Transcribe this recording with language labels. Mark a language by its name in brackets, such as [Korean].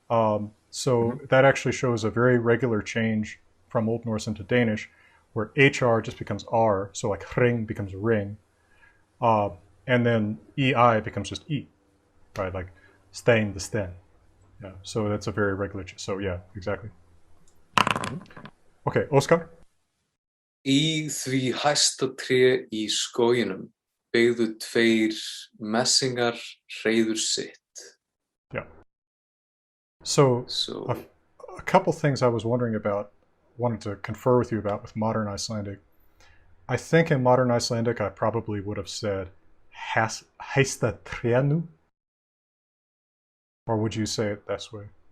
[English] So that actually shows a very regular change from Old Norse into Danish, where HR just becomes R, so like ring becomes ring, and then EI becomes just E, right? Like stain the sten. Yeah, so that's a very regular. So yeah, exactly. Okay, Oscar? [Icelandic] Í því hæsta tré í skóginum byggðu tveir messingar hreiður sitt. [English] Yeah. So a couple things I was wondering about, wanted to confer with you about with modern Icelandic. I think in modern Icelandic I probably would have said hæsta trénu. Or would you say it this way?